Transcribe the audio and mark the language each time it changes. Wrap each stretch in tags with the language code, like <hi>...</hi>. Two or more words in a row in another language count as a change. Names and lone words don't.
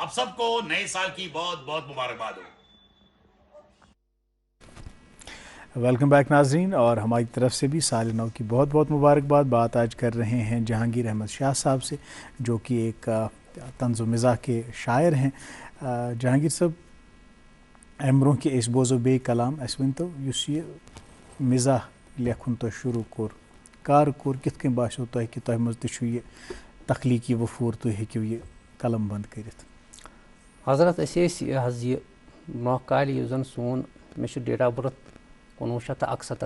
<ur>آپ سب کو نئے سال کی بہت بہت مبارکباد ہو.</ur> <en>welcome back</en> <ur>ناظرین اور ہماری طرف سے بھی سال نو کی بہت بہت مبارکباد. بات آج کر رہے ہیں جہانگیر احمد شاہ صاحب سے جو کہ ایک طنز و مزاح کے شاعر ہیں.</ur> <ks>جہانگیر صاحب امہِ برونٛہہ کہِ أسۍ بوزو بیٚیہِ کلام اَسہِ ؤنۍتو یُس یہِ مزاح لیکھُن تۄہہِ شروٗع کوٚر کر کوٚر کِتھ کٔنۍ باسیو تۄہہِ کہِ تۄہہِ منٛز تہِ چھُ یہِ تخلیٖقی وفوٗر تُہۍ ہیٚکِو یہِ قلم بنٛد کٔرِتھ؟ حضرت أسۍ ٲسۍ یہِ حظ یہِ برونٛہہ کالہِ یُس زن سون مےٚ چھُ</ks> <en>date of birth</en> <ks>1971.</ks>